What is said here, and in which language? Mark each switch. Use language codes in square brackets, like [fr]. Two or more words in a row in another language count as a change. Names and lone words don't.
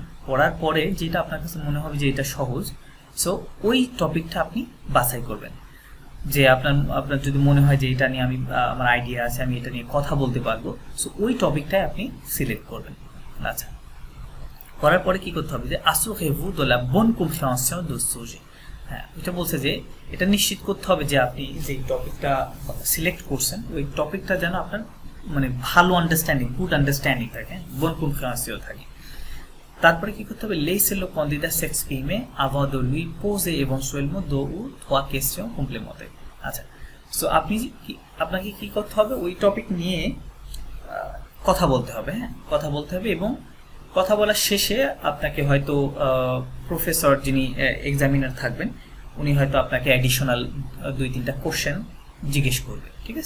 [bn] পড়ার পরে যেটা আপনার কাছে মনে হবে যে এটা সহজ, সো ওই টপিকটা আপনি বাছাই করবেন। যে আপনার যদি মনে হয় যে এটা নিয়ে আমার আইডিয়া আছে, আমি এটা নিয়ে কথা বলতে পারবো, সো ওই টপিকটাই আপনি সিলেক্ট করবেন। আচ্ছা, করার পরে কি করতে হবে যে [fr] assurez-vous de la bonne compréhension de ce sujet। [bn] হ্যাঁ, এটা বলছে যে এটা নিশ্চিত করতে হবে যে আপনি যে টপিকটা সিলেক্ট করছেন ওই টপিকটা যেন আপনার মানে ভালো আন্ডারস্ট্যান্ডিং, [en] good understanding [bn] থাকে, [fr] bonne compréhension থাকে। [bn] তারপরে কি করতে হবে, [fr] laissez le candidat s'exprimer avant de lui poser éventuellement 2 ou 3 questions complémentaires। [bn] আচ্ছা, সো আপনাকে কি করতে হবে, ওই টপিক নিয়ে কথা বলতে হবে। হ্যাঁ, কথা বলতে হবে এবং কথা বলার শেষে আপনাকে হয়তো প্রফেসর যিনি এক্সামিনার থাকবেন উনি হয়তো আপনাকে অ্যাডিশনাল 2-3টা কোশ্চেন জিজ্ঞেস করবে, ঠিক আছে?